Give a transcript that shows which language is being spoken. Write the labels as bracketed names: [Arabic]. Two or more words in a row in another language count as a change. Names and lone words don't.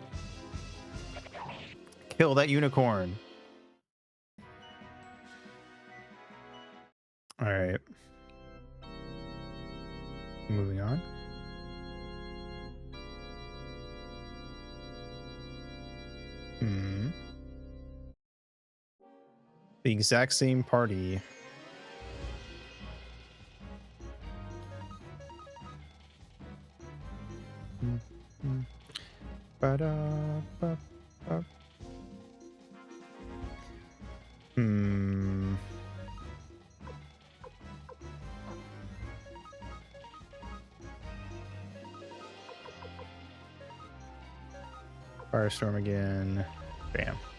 [English] Kill that unicorn. All right. Moving on. The exact same party. Ba-da-ba-ba. Firestorm again. Bam.